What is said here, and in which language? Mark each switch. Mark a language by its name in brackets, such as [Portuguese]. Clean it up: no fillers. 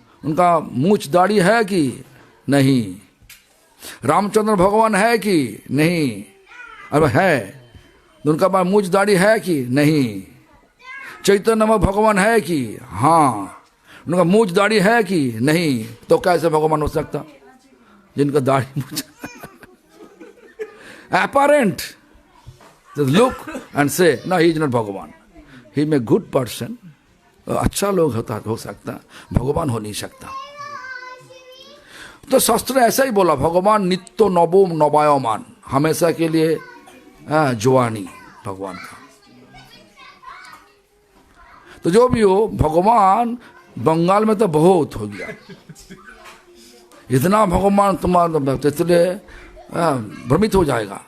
[Hindi] उनका मूछ दाढ़ी है कि नहीं? रामचंद्र भगवान है कि नहीं? अब है। उनका पास मूछ दाढ़ी है कि नहीं? चैतन्य भगवान है कि? हाँ। उनका मूछ दाढ़ी है कि नहीं? तो कैसे भगवान हो सकता जिनका दाढ़ी मूछ? [English] apparent, just look and say no, he is not Bhagwan, he may good person, [Hindi] अच्छा लोग हो सकता, भगवान हो नहीं सकता। तो शास्त्र ऐसा ही बोला, भगवान नित्य नवो नवायमान, हमेशा के लिए जवानी भगवान का। तो जो भी हो, भगवान बंगाल में तो बहुत हो गया, इतना भगवान तुम्हारा, इसलिए भ्रमित हो जाएगा।